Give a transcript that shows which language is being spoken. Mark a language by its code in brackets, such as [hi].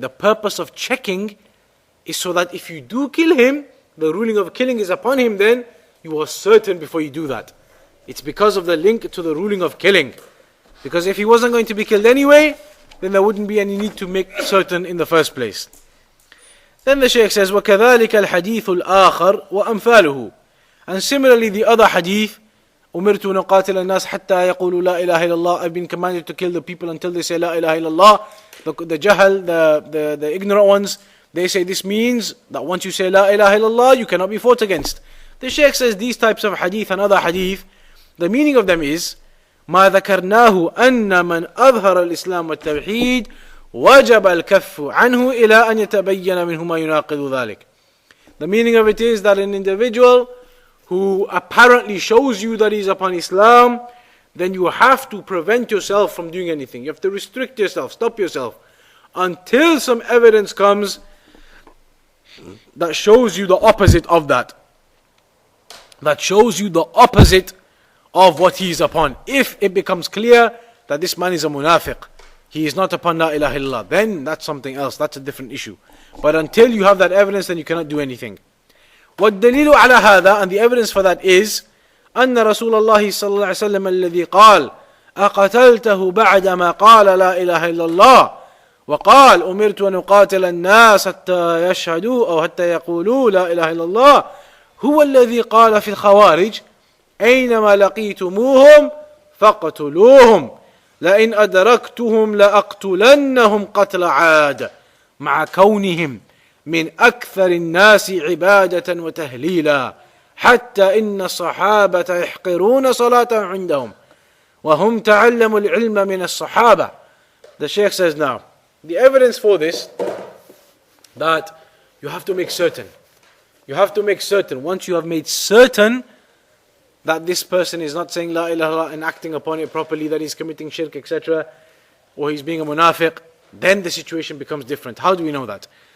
[en] The purpose of checking is so that if you do kill him, the ruling of killing is upon him, then you are certain before you do that. It's because of the link to the ruling of killing. Because if he wasn't going to be killed anyway, then there wouldn't be any need to make certain in the first place. Then the Shaykh says, [ar] وَكَذَلِكَ الْحَدِيثُ الْآخَرُ وَأَمْثَالُهُ. [en] And similarly the other hadith, [ar] أُمِرْتُ نُقَاتِلَ النَّاسِ حَتَّى يَقُولُوا لَا إِلَهَ إِلَّا اللَّهِ. [en] I've been commanded to kill the people until they say La ilaha illallah. The jahal, the ignorant ones, they say this means that once you say La ilaha illallah, you cannot be fought against. The Shaykh says these types of hadith and other hadith, the meaning of them is [ar] ما ذكرناه أن من أظهر الإسلام والتوحيد وجب الكف عنه إلى أن يتبين منه ما يناقض ذلك. [en] The meaning of it is that an individual who apparently shows you that he is upon Islam, then you have to prevent yourself from doing anything. You have to restrict yourself, stop yourself, until some evidence comes that shows you the opposite of that. That shows you the opposite of what he is upon. If it becomes clear that this man is a munafiq, he is not upon La ilaha illallah, then that's something else, that's a different issue. But until you have that evidence, then you cannot do anything. [ar] وَالدَّلِيلُ عَلَى هَذَا, [en] and the evidence for that is [ar] أن رسول الله صلى الله عليه وسلم الذي قال أقتلته بعدما قال لا إله إلا الله وقال أمرت أن أقاتل الناس حتى يشهدوا أو حتى يقولوا لا إله إلا الله هو الذي قال في الخوارج أينما لقيتموهم فاقتلوهم لئن أدركتهم لأقتلنهم قتل عاد مع كونهم من أكثر الناس عبادة وتهليلا حتى إن الصحابة يحقرون صلاة عندهم وهم تعلموا العلم من الصحابة. [en] The Shaykh says now, the evidence for this, that you have to make certain. You have to make certain. Once you have made certain that this person is not saying La ilaha illallah and acting upon it properly, that he's committing shirk, etc., or he's being a munafiq, then the situation becomes different. How do we know that?